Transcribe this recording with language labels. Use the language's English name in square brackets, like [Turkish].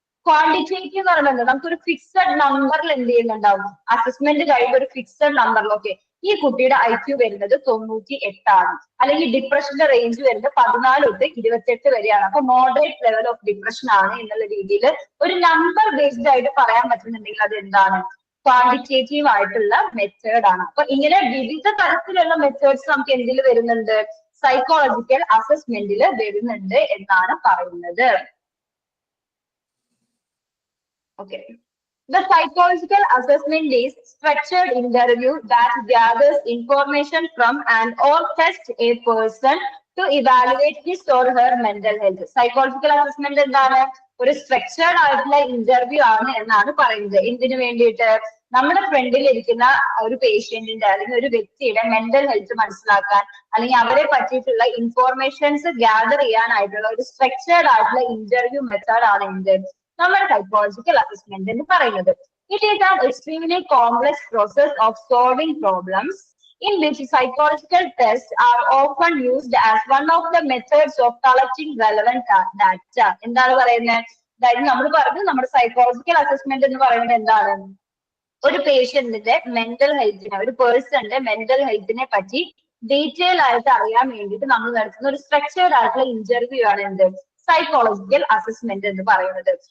[Malayalam] Quantitative എന്ന് പറയുന്നത് നമുക്കൊരു ഫിക്സഡ് നമ്പറിൽ എന്ത് ചെയ്യുന്നുണ്ടാവും, അസസ്മെന്റ് കഴിയുമ്പോൾ ഒരു ഫിക്സഡ് നമ്പറിലൊക്കെ ഈ കുട്ടിയുടെ IQ വരുന്നത് 98 അല്ലെങ്കിൽ ഡിപ്രഷന്റെ റേഞ്ച് വരുന്നത് 14 തൊട്ട് 28 വരെയാണ്, അപ്പൊ മോഡറേറ്റ് ലെവൽ ഓഫ് ഡിപ്രഷൻ ആണ് എന്നുള്ള രീതിയിൽ ഒരു നമ്പർ ബേസ്ഡ് ആയിട്ട് പറയാൻ പറ്റുന്നുണ്ടെങ്കിൽ അത് എന്താണ്, ക്വാണ്ടിറ്റേറ്റീവ് ആയിട്ടുള്ള മെത്തേഡ് ആണ്. അപ്പൊ ഇങ്ങനെ വിവിധ തരത്തിലുള്ള മെത്തേഡ്സ് നമുക്ക് എന്തിൽ വരുന്നുണ്ട്, സൈക്കോളജിക്കൽ അസസ്മെന്റിൽ വരുന്നുണ്ട് എന്നാണ് പറയുന്നത്. [English] Okay. The psychological assessment is structured interview that gathers information from and or tests a person to evaluate his or her mental health. [Malayalam] Psychological assessment എന്താണ്, ഒരു സ്ട്രക്ചേർഡ് ആയിട്ടുള്ള ഇന്റർവ്യൂ ആണ് എന്നാണ് പറയുന്നത്. എന്തിനു വേണ്ടിയിട്ട്, നമ്മുടെ ഫ്രണ്ടിൽ ഇരിക്കുന്ന ഒരു പേഷ്യന്റിന്റെ അല്ലെങ്കിൽ ഒരു വ്യക്തിയുടെ മെന്റൽ ഹെൽത്ത് മനസ്സിലാക്കാൻ, അല്ലെങ്കിൽ അവരെ പറ്റിയിട്ടുള്ള ഇൻഫോർമേഷൻസ് ഗ്യാദർ ചെയ്യാനായിട്ടുള്ള ഒരു സ്ട്രക്ചേർഡ് ആയിട്ടുള്ള ഇന്റർവ്യൂ മെത്തേഡ് ആണ് എന്ത്, നമ്മുടെ സൈക്കോളജിക്കൽ അസസ്മെന്റ് എന്ന് പറയുന്നത്. [English] It is an extremely complex process of solving problems in which psychological tests are often used as one of the methods of collecting relevant data. [Malayalam] എന്താണ് പറയുന്നത്, അതായത് നമ്മൾ പറഞ്ഞു നമ്മുടെ സൈക്കോളജിക്കൽ അസസ്മെന്റ് എന്ന് പറയുന്നത് എന്താണ്, ഒരു പേഷ്യന്റിന്റെ മെന്റൽ ഹെൽത്തിനെ, ഒരു പേഴ്സന്റെ മെന്റൽ ഹെൽത്തിനെ പറ്റി ഡീറ്റെയിൽ ആയിട്ട് അറിയാൻ വേണ്ടിയിട്ട് നമ്മൾ നടത്തുന്ന ഒരു സ്ട്രക്ചേർഡ് ആയിട്ടുള്ള ഇന്റർവ്യൂ ആണ് എന്ത്, സൈക്കോളജിക്കൽ അസസ്മെന്റ് എന്ന് പറയുന്നത്.